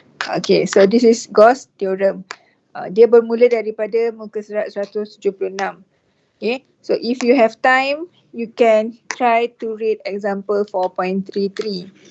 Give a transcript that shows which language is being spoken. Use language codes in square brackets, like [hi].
[en] Okay, so this is Gauss theorem. [ms] Dia bermula daripada muka surat 176. [en] Okay, so if you have time, you can try to read example 4.33.